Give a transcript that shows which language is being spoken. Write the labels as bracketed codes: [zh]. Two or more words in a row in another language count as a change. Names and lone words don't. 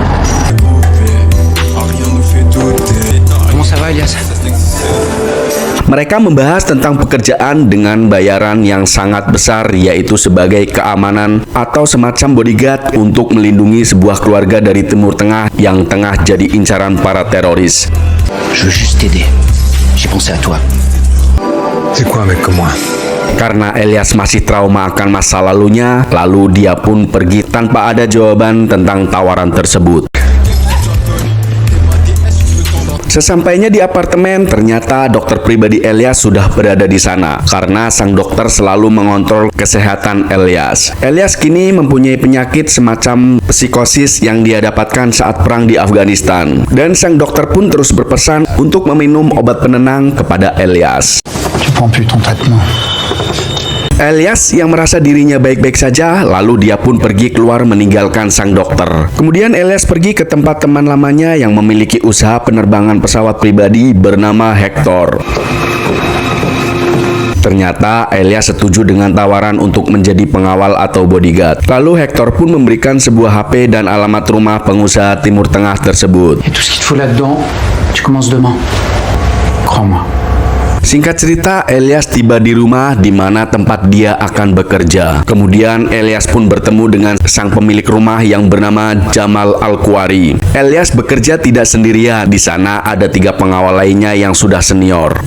[id] Mereka membahas tentang pekerjaan dengan bayaran yang sangat besar, yaitu sebagai keamanan atau semacam bodyguard untuk melindungi sebuah keluarga dari Timur Tengah yang tengah jadi incaran para teroris. [fr] Je veux juste t'aider. J'ai pensé à toi. C'est quoi un mec comme moi? [id] Karena Elias masih trauma akan masa lalunya, lalu dia pun pergi tanpa ada jawaban tentang tawaran tersebut. Sesampainya di apartemen, ternyata dokter pribadi Elias sudah berada di sana karena sang dokter selalu mengontrol kesehatan Elias. Elias kini mempunyai penyakit semacam psikosis yang dia dapatkan saat perang di Afghanistan. Dan sang dokter pun terus berpesan untuk meminum obat penenang kepada Elias. [fr] Tu prends plus ton traitement. [id] Elias yang merasa dirinya baik-baik saja, lalu dia pun pergi keluar meninggalkan sang dokter. Kemudian Elias pergi ke tempat teman lamanya yang memiliki usaha penerbangan pesawat pribadi bernama Hector. Ternyata Elias setuju dengan tawaran untuk menjadi pengawal atau bodyguard. Lalu Hector pun memberikan sebuah HP dan alamat rumah pengusaha Timur Tengah tersebut. [fr] Et tout ce qu'il te faut là-dedans, tu commences demain. Crois-moi. [id] Singkat cerita, Elias tiba di rumah di mana tempat dia akan bekerja. Kemudian Elias pun bertemu dengan sang pemilik rumah yang bernama Jamal Al-Kuwari. Elias bekerja tidak sendirian. Di sana ada 3 pengawal lainnya yang sudah senior.